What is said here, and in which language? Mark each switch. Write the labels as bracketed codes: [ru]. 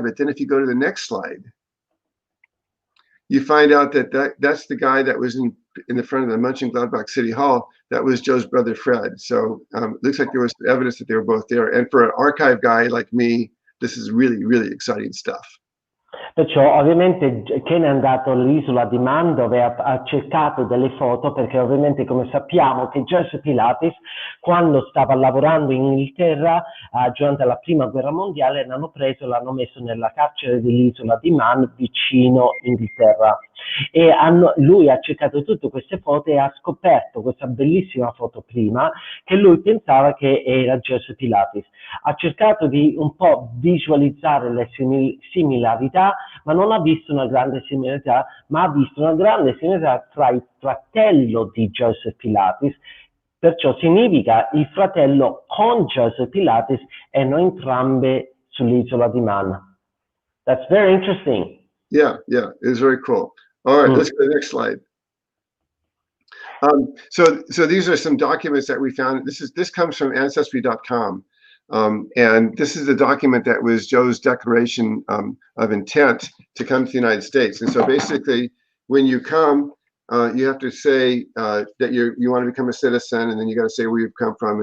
[en] But then if you go to the next slide, you find out that's the guy that was in the front of the Mönchengladbach City Hall. That was Joe's brother Fred. So it looks like there was evidence that they were both there. And for an archive guy like me, this is really, really exciting stuff. [it] Perciò ovviamente Ken è andato all'isola di Man dove ha cercato delle foto, perché ovviamente come sappiamo che Joseph Pilates, quando stava lavorando in Inghilterra durante la prima guerra mondiale, l'hanno preso e l'hanno messo nella carcere dell'isola di Man vicino Inghilterra, e lui ha cercato tutte queste foto e ha scoperto questa bellissima foto prima, che lui pensava che era Joseph Pilates. Ha cercato di un po' visualizzare le similarità, ma non ha visto una grande similarità, ma ha visto una grande similarità tra il fratello di Joseph Pilates, perciò significa il fratello con Joseph Pilates erano entrambe sull'isola di Man. [en] That's very interesting. Yeah, it's very cool. All right, let's go to the next slide. So these are some documents that we found. This comes from Ancestry.com. And this is the document that was Joe's declaration of intent to come to the United States. And so basically, when you come, you have to say that you want to become a citizen, and then you got to say where you've come from.